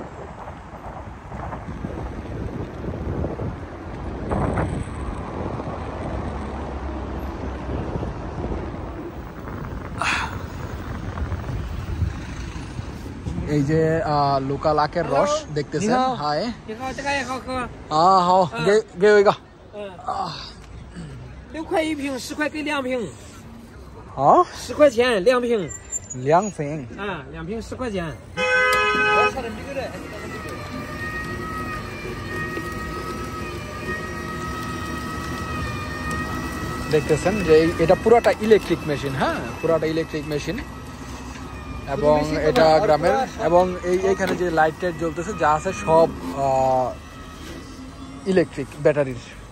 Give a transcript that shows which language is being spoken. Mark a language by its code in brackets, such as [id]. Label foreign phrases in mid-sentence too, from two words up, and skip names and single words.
[bn] এই যে লোকাল আখের রস দেখতেছেন। [zh] হাই 好给我一个 6块1瓶，10块给2瓶。好 10块钱2瓶。 2瓶啊，2瓶10块钱。 [bn] দেখতেছেন যে এটা পুরোটা [en] electric machine. [bn] হ্যাঁ, পুরোটা [en] electric machine [bn] এবং এটা গ্রামের। এবং এইখানে যে লাইট টাইট জ্বলতেছে যা আছে সব [en] electric battery's.